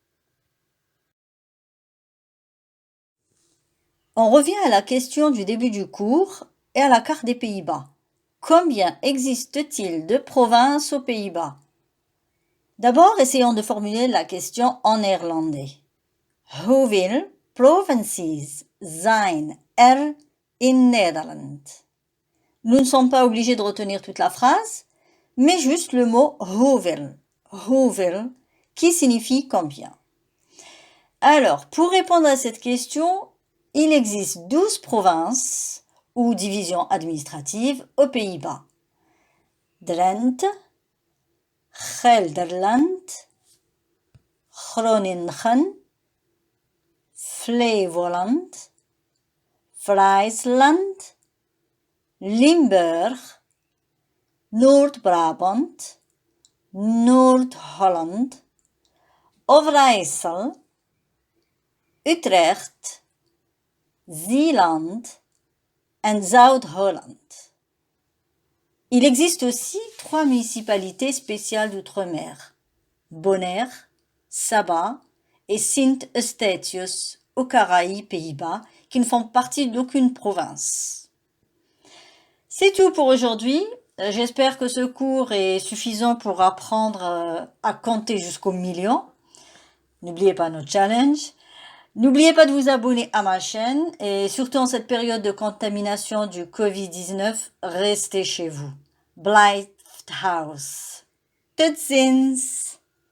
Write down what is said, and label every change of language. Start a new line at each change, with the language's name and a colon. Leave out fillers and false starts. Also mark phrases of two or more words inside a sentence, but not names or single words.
French: On revient à la question du début du cours et à la carte des Pays-Bas. Combien existe-t-il de provinces aux Pays-Bas? D'abord, essayons de formuler la question en néerlandais.
Dutch: Hoeveel provincies zijn in Nederland?
French: Nous ne sommes pas obligés de retenir toute la phrase, mais juste le mot hoeveel. Hoeveel, qui signifie combien. Alors, pour répondre à cette question, il existe 12 provinces ou divisions administratives aux Pays-Bas. Drenthe, Gelderland, Groningen, Flevoland, Friesland, Limburg, Noord-Brabant, Noord-Holland, Overijssel, Utrecht, Zeeland et Zuid-Holland. Il existe aussi 3 municipalités spéciales d'outre-mer. Bonaire, Saba et Sint-Eustatius aux Caraïbes, Pays-Bas, qui ne font partie d'aucune province. C'est tout pour aujourd'hui. J'espère que ce cours est suffisant pour apprendre à compter jusqu'au million. N'oubliez pas nos challenges. N'oubliez pas de vous abonner à ma chaîne et surtout en cette période de contamination du Covid-19, restez chez vous.
Dutch: Blijft thuis. Tot ziens!